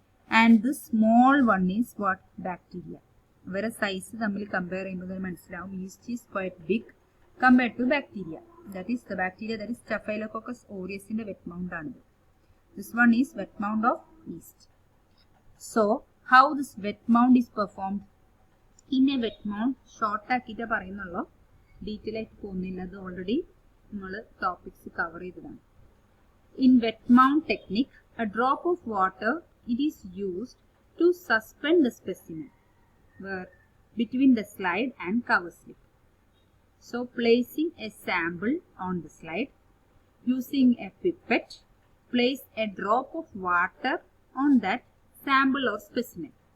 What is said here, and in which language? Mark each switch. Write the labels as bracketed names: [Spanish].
[English] And this small one is what? Bacteria. [Malayalam] ഇവരെ size തമ്മിൽ compare ചെയ്യുമ്പോൾ മനസ്സിലാവും [English] yeast is quite big compared to bacteria. That is the bacteria that is Staphylococcus aureusന്റെ wet mount ആണിത്. This one is wet mount of yeast. So how this wet mount is performed? In a wet mount, [Malayalam] short ആക്കിയിട്ട് പറയുന്നുള്ളൂ, detail ആയിട്ട് പോകുന്നില്ല, അത് already നമ്മൾ topics cover ചെയ്തതാണ്. [English] In wet mount technique, a drop of water, it is used to suspend the specimen where between the slide and cover slip. So placing a sample on the slide, using a pipette, place a drop of water on that sample or specimen.